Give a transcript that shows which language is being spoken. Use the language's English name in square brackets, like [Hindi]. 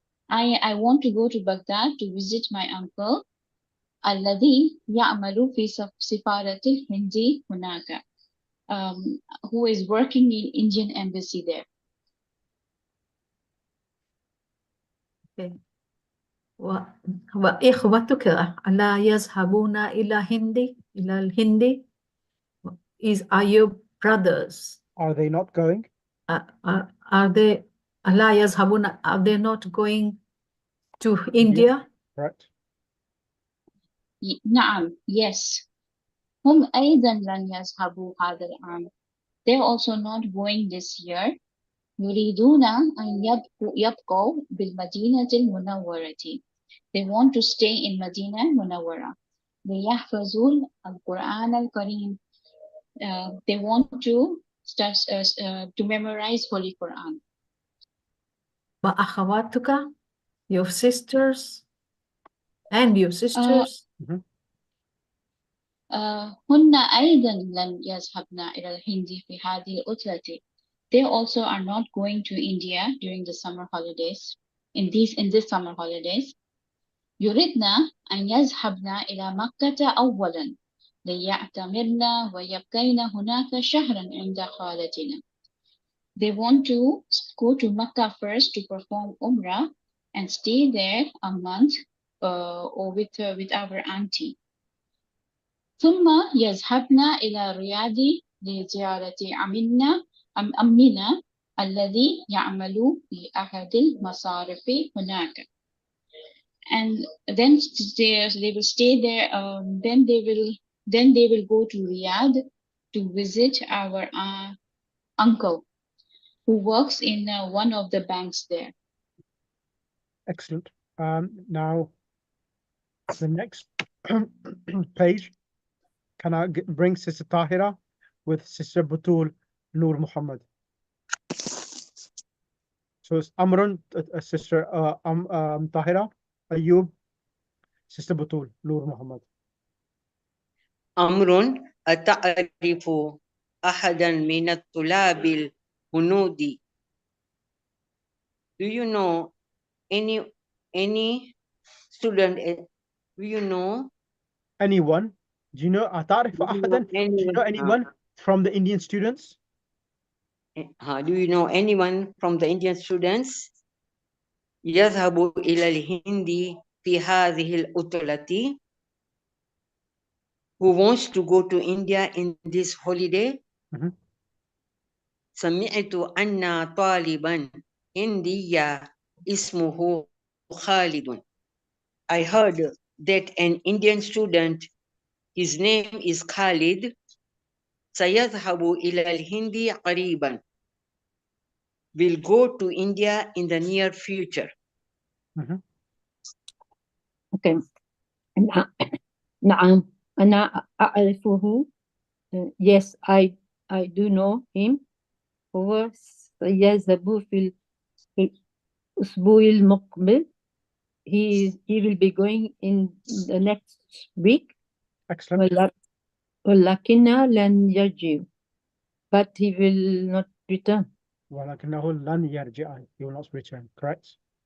[English] I want to go to Baghdad to visit my uncle [Arabic] الذي يعمل في سفارة الهند هناك, [English] who is working in Indian embassy there. Okay. [Arabic] وإخوتك ألا يذهبون إلى الهند [English] are your brothers Are they not going? are they [Arabic] ألا يذهبون [English] are they not going to India? Correct. [Arabic] نعم, [English] yes. [Arabic] هم أيضا لن يذهبوا هذا العام. [English] They're also not going this year. [Arabic] يريدون أن يبقوا بالمدينة المنورة. [English] They want to stay in Madina Munawwara. [Arabic] ليحفظوا القرآن الكريم. [English] They want to start to memorize Holy Quran. [Arabic] وأخواتك [English] your sisters and your sisters [Arabic] هن أيضا لن يذهبن إلى الهند في هذه العطلة. [English] They also are not going to India during the summer holidays. In this summer holidays, [Arabic] يردن أن يذهبن إلى مكة أولا ليعتمرن ويبقين هناك شهرا عند خالتنا. [English] They want to go to Mecca first to perform Umrah and stay there a month or with our auntie. [Arabic] ثم يذهبن إلى الرياض لزيارة أمنا الذي يعمل في أحد المصارف هناك. [English] And then they will stay there. Then they will go to Riyadh to visit our uncle who works in one of the banks there. Excellent. Now, the next page, can I bring Sister Tahira with Sister Butul Noor Muhammad? So it's Amrun, Sister Tahira, Ayub, Sister Butul Noor Muhammad. [Arabic] أمر أتعرف أحدا من الطلاب الهنود. [English] Do you know any student? Do you know Anyone? Do you know [Arabic] أتعرف أحدا? [English] Do you know anyone from the Indian students? Do you know anyone from the Indian students [Arabic] يذهب إلى الهند في هذه العطلة? [English] Who wants to go to India in this holiday? [Arabic] سمعت أن طالبا هنديا اسمه خالد. [English] I heard that an Indian student, his name is Khalid, [Arabic] سيذهب إلى الهند قريبا, [English] will go to India in the near future. Okay. [Arabic] نعم أنا أعرفه. [English] Yes, I do know him. [Arabic] هو سيذهب في الأسبوع المقبل. [English] He will be going in the next week. Excellent. [Arabic] ولكنه لن يرجع. [English] But he will not return. [Arabic] ولكنه لن يرجع. [English] He will not return. Correct.